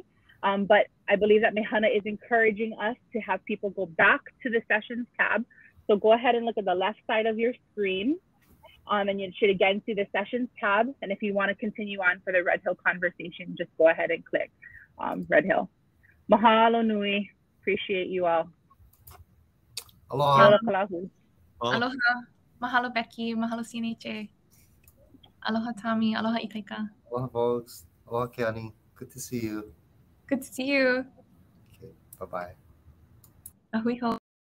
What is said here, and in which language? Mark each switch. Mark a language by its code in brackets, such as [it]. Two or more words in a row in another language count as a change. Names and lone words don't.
[en] But I believe that Mehana is encouraging us to have people go back to the sessions tab. So go ahead and look at the left side of your screen. And you should again see the sessions tab. And if you want to continue on for the Red Hill conversation, just go ahead and click Red Hill. [haw] Mahalo nui. [en] Appreciate you all. Aloha. Aloha. Mahalo Becky. Mahalo CNHA. Aloha Tommy. Aloha Ikaika. Aloha folks. Aloha Keani. Good to see you. Good to see you. Okay. Bye-bye. [haw] Ahui ho.